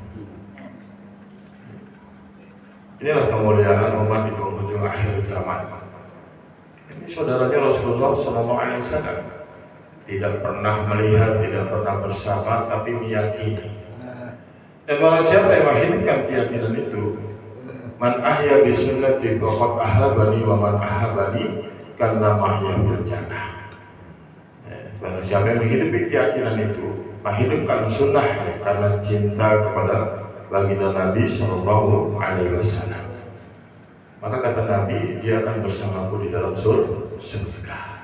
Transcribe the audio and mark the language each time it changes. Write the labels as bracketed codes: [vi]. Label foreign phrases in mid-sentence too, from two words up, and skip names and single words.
[id] Inilah kemuliaan umat di penghujung akhir zaman. Ini saudaranya Rasulullah SAW, tidak pernah melihat, tidak pernah bersama, tapi meyakini. Dan barang siapa yang menghidupkan keyakinan itu, [ar] من أحيا سنتي فقد أحبني ومن أحبني كان معي في الجنة. [id] Barang siapa yang menghidupi keyakinan itu, menghidupkan sunnah karena cinta kepada baginda Nabi [ar] صلى الله عليه وسلم, [id] maka kata Nabi, dia akan bersamaku di dalam surga.